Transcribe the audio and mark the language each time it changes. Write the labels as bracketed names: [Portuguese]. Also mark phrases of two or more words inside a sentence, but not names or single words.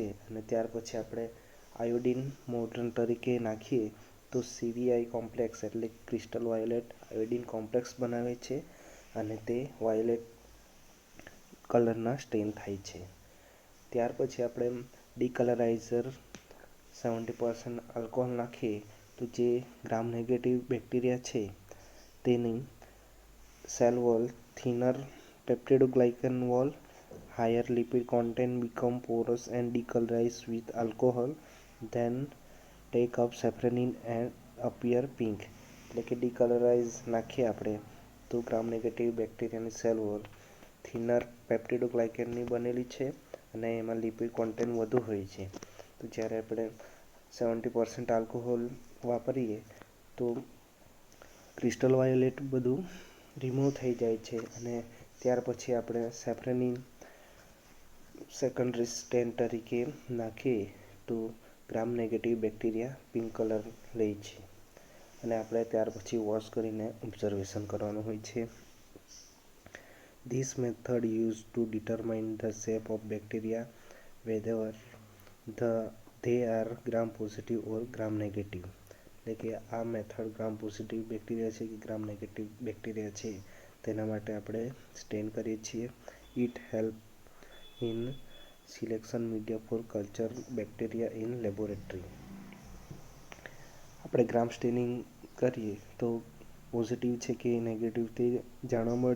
[Gujarati] અને ત્યાર પછી આપણે આયોડિન મોડર્ન તરીકે નાખીએ તો CVI કોમ્પ્લેક્સ એટલે [English] crystal violet iodine complex [Gujarati] બનાવે છે અને તે વાયોલેટ કલરના સ્ટેન થાય છે. ત્યાર પછી આપણે ડિકલરાઇઝર 70% આલ્કોહોલ નાખીએ તો જે [English] gram negative bacteria [Gujarati] છે તેની [English] cell wall thinner peptidoglycan wall higher lipid content become porous and decolorize with alcohol, then take up safranin and appear pink. [Gujarati] એટલે કે ડિકલરાઇઝ નાખીએ આપણે તો [English] gram negative bacteriaની [Gujarati] સેલ વોલ થિનર પેપ્ટિડોગ્લાયકનની બનેલી છે અને એમાં [English] lipid content [Gujarati] વધુ હોય છે. તો જ્યારે આપણે 70% આલ્કોહોલ વાપરીએ તો ક્રિસ્ટલ વાયોલેટ બધું રિમૂવ થઈ જાય છે અને ત્યાર પછી આપણે સેફ્રેનિન સેકન્ડરી સ્ટેન તરીકે નાખીએ તો [English] gram negative bacteria pink colour [Gujarati] લે છે અને આપણે ત્યાર પછી વોશ કરીને ઓબ્ઝર્વેશન કરવાનું હોય છે. [English] This method used to determine the shape of bacteria whether they are gram positive or gram negative. [Gujarati] એટલે કે આ મેથડ [English] gram positive bacteria [Gujarati] છે કે [English] gram negative bacteria [Gujarati] છે તેના માટે આપણે સ્ટેન કરીએ છીએ. [English] It help in selection media for culture bacteria in laboratory. [Gujarati] આપણે [English] gram staining [Gujarati] કરીએ તો પોઝિટિવ છે કે નેગેટિવ તે જાણવા મળે.